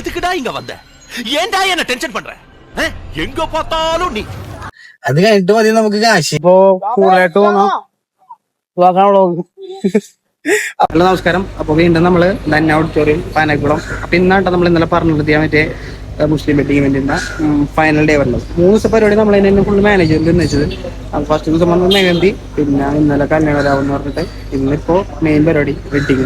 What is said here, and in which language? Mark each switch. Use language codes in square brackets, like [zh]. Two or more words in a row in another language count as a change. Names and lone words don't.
[ta] இங்க வந்த? ஏன்டா என்ன டென்ஷன் பண்ற? எங்க பார்த்தாலும் நீ. [ml] അത് കഴിഞ്ഞിട്ട് മതി നമുക്ക് കാശ്. ഇപ്പോ കൂടുതലായിട്ട് ഹലോ നമസ്കാരം. അപ്പൊ വീണ്ടും നമ്മള് ധന്യ ഓഡിറ്റോറിയം പാനക്കുളം. അപ്പൊ ഇന്നാട്ടോ നമ്മൾ ഇന്നലെ പറഞ്ഞിട്ട് മറ്റേ മുസ്ലിം വെഡിങ് ഇവന്റിന്റെ [en] final day [ml] വരുന്നത്. 3 ദിവസം പരിപാടി നമ്മൾ അതിനെ [en] full manage [ml] ചെയ്ത് വെച്ചത്. ഫസ്റ്റ് ദിവസം വന്നത് മെഹന്തി, പിന്നെ ഇന്നലെ കല്യാണരാവെന്ന് പറഞ്ഞിട്ട് ഇന്നിപ്പോ മെയിൻ പരിപാടി വെഡിങ്.